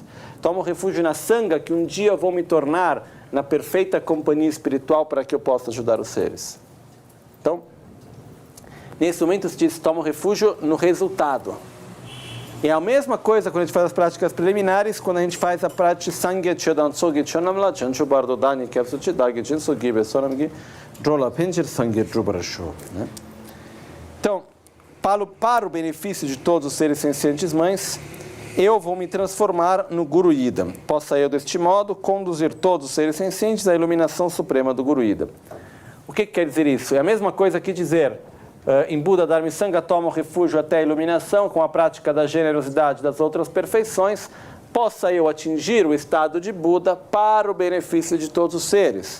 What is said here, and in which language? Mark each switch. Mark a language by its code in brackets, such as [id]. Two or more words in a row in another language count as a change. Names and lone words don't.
[pt] Tomo refúgio na Sangha, que um dia vou me tornar na perfeita companhia espiritual para que eu possa ajudar os seres. Então, nesse momento se diz, tomo refúgio no resultado. E é a mesma coisa quando a gente faz as práticas preliminares, quando a gente faz a prática [bo] སངས་རྒྱས་ཆོས་དང་ཚོགས་ཀྱི་མཆོག་རྣམས་ལ། བྱང་ཆུབ་བར་དུ་བདག་ནི་སྐྱབས་སུ་མཆི། བདག་གིས་སྦྱིན་སོགས་བགྱིས་པའི་བསོད་ནམས་ཀྱིས། འགྲོ་ལ་ཕན་ཕྱིར་སངས་རྒྱས་འགྲུབ་པར་ཤོག. [pt] Então, para o benefício de todos os seres sencientes mães, eu vou me transformar no Guru Ida. Possa eu, deste modo, conduzir todos os seres sencientes à iluminação suprema do Guru Ida. O que quer dizer isso? É a mesma coisa que dizer, em Buda Dharma e Sangha tomo refúgio até a iluminação com a prática da generosidade das outras perfeições, possa eu atingir o estado de Buda para o benefício de todos os seres.